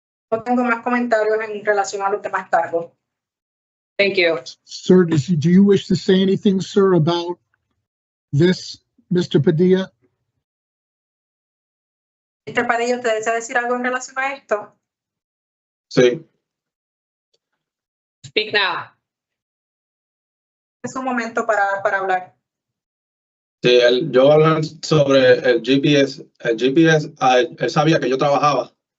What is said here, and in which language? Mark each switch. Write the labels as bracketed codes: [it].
[es] No tengo más comentarios en relación a los demás cargos. [en] Thank you. Sir, do you wish to say anything, sir, about this, Mr. Padilla? Mr. [es] Padilla, ¿usted desea decir algo en relación a esto? Sí. [en] Speak now. [es] Es un momento para hablar. Sí, yo voy a hablar sobre el GPS. El GPS, él sabía que yo trabajaba.